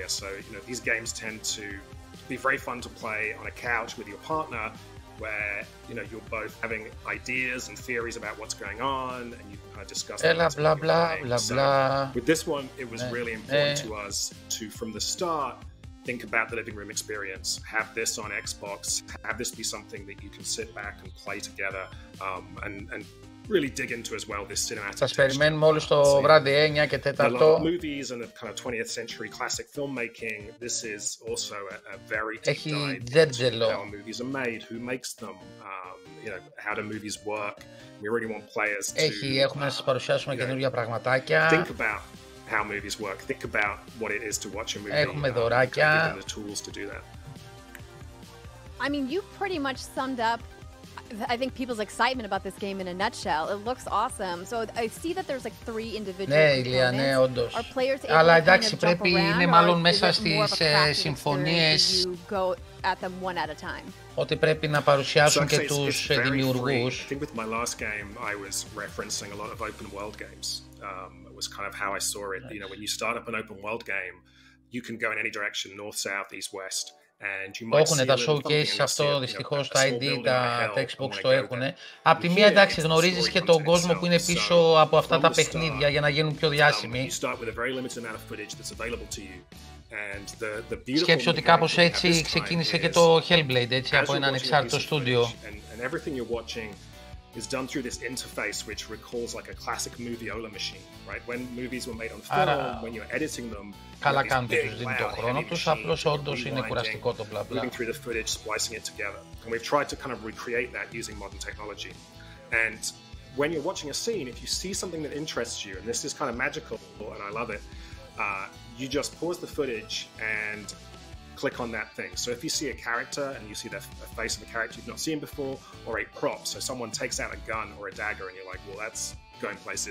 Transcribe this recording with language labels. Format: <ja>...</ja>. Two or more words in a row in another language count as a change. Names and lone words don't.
<en>So, you know, these games tend to be very fun to play on a couch with your partner, where, you know, you're both having ideas and theories about what's going on, and you can kind of discuss blah, blah, blah, so blah. With this one, it was really important to us to, from the start, think about the living room experience. Have this on Xbox. Have this be something that you can sit back and play together, and really dig into as well this cinematic.</en> <el>Σας περιμένουμε όλους το βράδυ 9 και 4.</el> <en>Movies and the kind of 20th century classic filmmaking. This is also a very deep dive into how movies are made, who makes them, you know, how do movies work. We really want players to</en> <el>έχουμε να σας παρουσιάσουμε καινούργια πραγματάκια.</el> <en>Think about how movies work. Think about what it is to watch a movie.</en> <el>Έχουμε δωράκια.</el> <en>Give them the tools to do that. I mean, you pretty much summed up, I think, people's excitement about this game in a nutshell. It looks awesome. So I see that there's like 3 individual</en> <el>ναι, Ηλία, ναι, όντως. Αλλά εντάξει, πρέπει είναι μάλλον μέσα στις συμφωνίες ότι πρέπει να παρουσιάσουν και τους δημιουργούς.</el> <en>I think with my last game, I was referencing a lot of open world games. It was kind of how I saw it. You know, when you start up an open world game, you can go in any direction, north, south, east, west.</en> <el>Έχουν τα showcase αυτό, δυστυχώς τα ID, τα Xbox το έχουν. Απ' τη μία, εντάξει, γνωρίζεις και τον κόσμο που είναι πίσω από αυτά τα παιχνίδια για να γίνουν πιο διάσημοι. Σκέψου ότι κάπως έτσι ξεκίνησε και το Hellblade, έτσι, από ένα ανεξάρτητο στούντιο.</el> <en>Is done through this interface which recalls like a classic moviola machine, right? When movies were made on film, when you're editing them,</en> <el>καλά κάνουν και τους δίνει το χρόνο τους, απλώς όντως είναι κουραστικό το μπλα μπλα.</el> <en>Moving through the footage, splicing it together. And we've tried to kind of recreate that using modern technology. And when you're watching a scene, if you see something that interests you, and this is kind of magical, and I love it, you just pause the footage and click on that thing. So if you see a character and you see the face of a character you've not seen before, or a prop, so someone takes out a gun or a dagger and you're like, well, that's going places.</en>